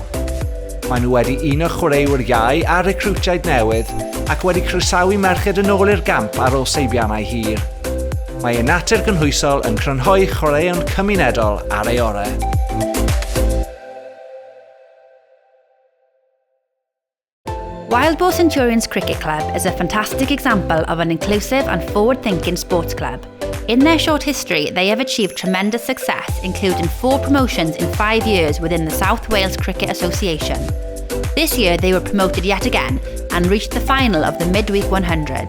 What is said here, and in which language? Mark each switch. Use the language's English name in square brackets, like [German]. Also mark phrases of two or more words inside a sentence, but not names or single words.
[Welsh] Maen nhw wedi uno chwaraewyr iau a recrwtiaid newydd ac wedi croesawu merched yn ôl i'r gamp ar ôl seibiannau hir. Mae ei natur gynhwysol yn crynhoi chwaraeon cymunedol ar ei orau. [English] Wildbow Centurions Cricket Club is a fantastic example of an inclusive and forward-thinking sports club. In their short history, they have achieved tremendous success, including 4 promotions in 5 years within the South Wales Cricket Association. This year, they were promoted yet again and reached the final of the Midweek 100.